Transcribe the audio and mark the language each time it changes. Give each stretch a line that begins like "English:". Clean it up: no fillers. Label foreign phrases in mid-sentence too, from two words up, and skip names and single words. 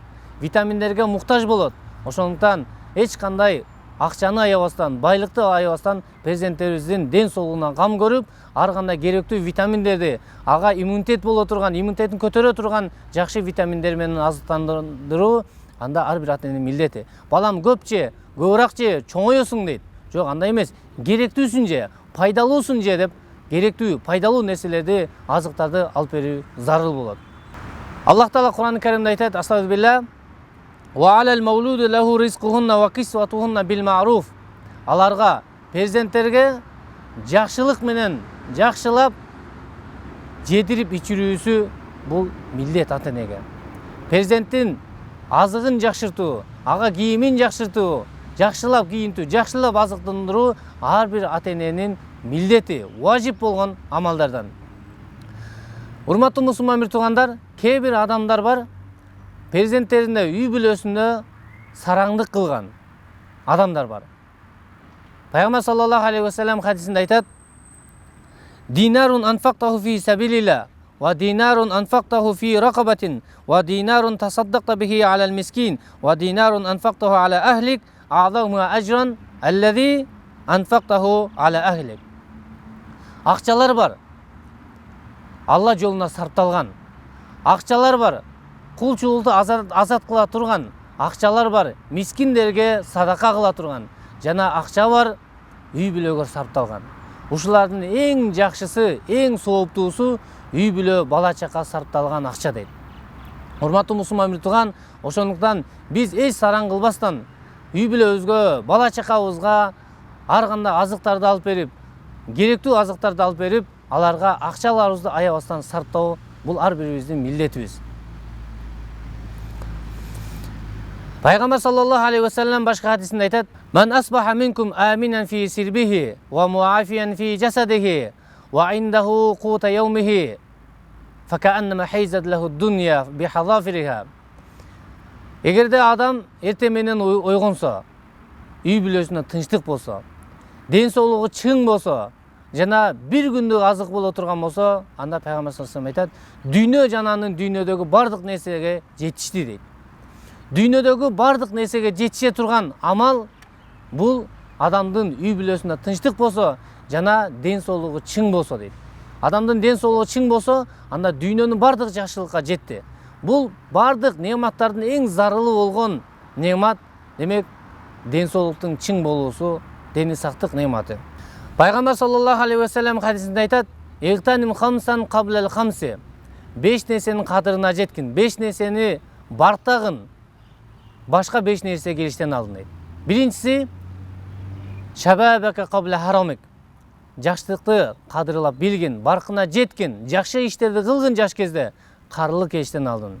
Kyrgyz: Витаминдерге муктаж болот. Ошондуктан эч кандай акчаны аябастан, байлыкты аябастан перзенттерибиздин ден соолугуна кам көрүп, ар кандай керектүү витаминдерди, ага иммунитет боло турган, иммунитетин көтөрө турган жакшы витаминдер менен азыктандыруу анда ар бир ата эненин милдети. Балам көп же, көбүрөөк же, чоңоёсуң дейт. Жок, андай эмес. Керектүүсүн же, пайдалуусун же деп, керектүү, пайдалуу нерселерди, азыктарды алып берүү зарыл болот. Аллах Таала Кур'ан-ы Каримде айтат:
Arabic: "أستغفر الله وعلى المولود له رزقهن وكسوتهن بالمعروف."
Kyrgyz: Аларга, перзенттерге жакшылык менен жакшылап жедирип ичирүүсү бул милдет ата энеге. Перзенттин азыгын жакшыртуу, ага кийимин жакшыртуу, жакшылап кийинтүү, жакшылап азыктандыруу ар бир ата эненин милдети, важип болгон амалдардан. Урматтуу мусулман бир туугандар, кээ бир адамдар бар, перзенттерине үй бүлөсүндө сараңдык кылган адамдар бар.
Arabic: Пайгамбар صلى الله عليه وسلم
Kyrgyz: хадисинде айтат:
Arabic: "دينار أنفقته في سبيل الله ودينار أنفقته في رقبة ودينار تصدقت به على المسكين ودينار أنفقته على أهلك أعظم أجرا الذي أنفقته على أهلك а'заму ажран аллази анфактаху ала ахлик."
Kyrgyz: Акчалар бар, Алла жолуна сарпталган. Акчалар бар, кулчулукту азат кыла турган. Акчалар бар, мискиндерге садака кыла турган. Жана акча бар, үй бүлөгө сарпталган. Ушулардын эң жакшысы, эң сооптуусу үй бүлө, бала чака сарпталган акча дейт. Урматтуу мусулман бир тууган, ошондуктан биз эч сараң кылбастан үй бүлөбүзгө, бала чакабызга ар кандай азыктарды алып берип, керектүү азыктарды алып берип, аларга акчаларыбызды аябастан сарптоо бул ар бирибиздин милдетибиз. Пайгамбар
Arabic: صلى الله عليه وسلم
Kyrgyz: башка хадисинде айтат:
Arabic: "من أصبح منكم آمنا في سربه ومعافى في جسده وعنده قوت يومه فكأنما حيزت له الدنيا بحذافيرها."
Kyrgyz: Эгерде адам эртең менен ойгонсо, үй бүлөсүндө тынчтык болсо, ден соолугу чың болсо, жана бир күндүк азык боло турган болсо, анда Пайгамбар
Arabic: صلى الله عليه وسلم
Kyrgyz: айтат: "Дүйнө жананын дүйнөдөгү бардык нерсеге жетишти" дейт. Дүйнөдөгү бардык нерсеге жетише турган амал бул адамдын үй бүлөсүндө тынчтык болсо, жана ден соолугу чың болсо дейт. Адамдын ден соолугу чың болсо, анда дүйнөнүн бардык жакшылыкка жетти. Бул бардык неаматтардын эң зарылы болгон неамат, демек ден соолуктун чың болуусу, дени сактык неаматы.
Arabic: Пайгамбар صلى الله عليه وسلم
Kyrgyz: хадисинде айтат:
Arabic: "اغتنم خمسا قبل خمس."
Kyrgyz: 5 нерсенин кадырына жеткин, 5 нерсени бартагын, башка 5 нерсе келиштен алдын дейт.
Arabic: Биринчиси شبابك قبل هرمك.
Kyrgyz: Жаштыкты кадырлап билгин, баркына жеткин, жакшы иштерди кылгын жаш кезде, карылык эштен алдын.